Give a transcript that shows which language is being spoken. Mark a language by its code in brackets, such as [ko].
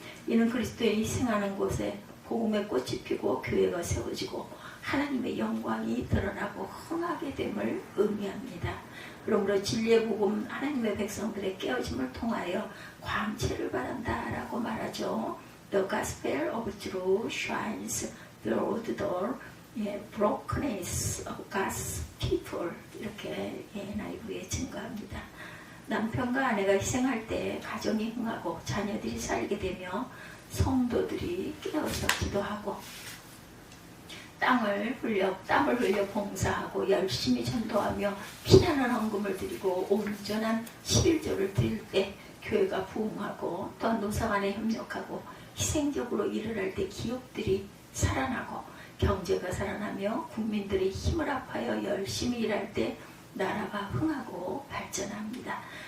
[ko] 이는 그리스도의 희생하는 곳에 복음의 꽃이 피고 교회가 세워지고 하나님의 영광이 드러나고 흥하게 됨을 의미합니다. 그러므로 진리의 복음 하나님의 백성들의 깨어짐을 통하여 광채를 바란다라고 말하죠. [en] The gospel of truth shines through the door, brokenness of God's people. [ko] 이렇게 NIV에 증거합니다. 남편과 아내가 희생할 때 가정이 흥하고 자녀들이 살게 되며 성도들이 깨어서 기도하고 땀을 흘려 봉사하고 열심히 전도하며 피나는 헌금을 드리고 온전한 11조를 드릴 때 교회가 부흥하고 또 노사간에 협력하고 희생적으로 일을 할 때 기업들이 살아나고 경제가 살아나며 국민들의 힘을 합하여 열심히 일할 때 나라가 흥하고 발전합니다.